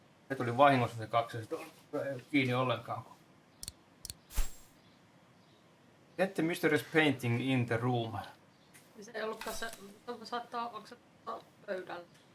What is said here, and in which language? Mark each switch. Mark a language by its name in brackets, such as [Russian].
[Finnish] Se tuli vahingossa se 2, ei ole kiinni ollenkaan. [English] Get the mysterious painting in the room. [Finnish] Se ei ollutkaan se, saattaa, onko se pöydällä?